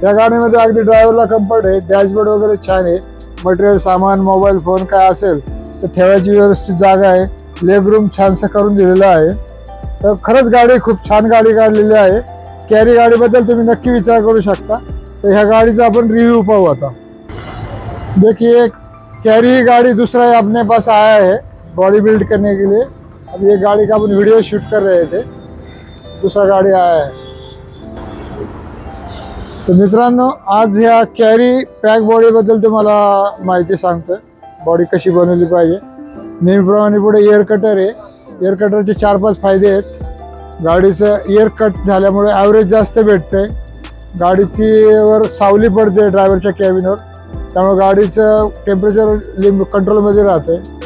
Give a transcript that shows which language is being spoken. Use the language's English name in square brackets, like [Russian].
[Marathi] त्या गाडीमध्ये अगदी ड्रायव्हरला कम्फर्ट आहे। डॅशबोर्ड वगैरे छान आहे, मटेरियल सामान मोबाईल फोन काय असेल तर ठेवायची व्यवस्थित जागा आहे। लेग रूम छानसं करून दिलेलं आहे। तर खरंच गाडी खूप छान गाडी काढलेली आहे। कॅरी गाडीबद्दल तुम्ही नक्की विचार करू शकता। तर ह्या गाडीचा आपण रिव्ह्यू पाहू आता। [Hindi] देखिए, कैरी गाड़ी दूसरा अपने पास आया है बॉडी बिल्ड करने के लिए। अब ये गाड़ी का अपन वीडियो शूट कर रहे थे, दूसरा गाड़ी आया है। [Marathi] तो मित्रांनो, आज ह्या कॅरी पॅक बॉडी बद्दल तुम्हाला माहिती सांगतोय, बॉडी कशी बनवली पाहिजे। नेहमीप्रमाणे पुढे एअर कटर आहे। एअर कटरचे 4-5 फायदे आहेत। गाडीचं एअर कट झाल्यामुळे ॲव्हरेज जास्त भेटते, गाडीची वर सावली पडते ड्रायव्हरच्या कॅबिनवर, त्यामुळे गाडीचं टेम्परेचर कंट्रोलमध्ये राहते।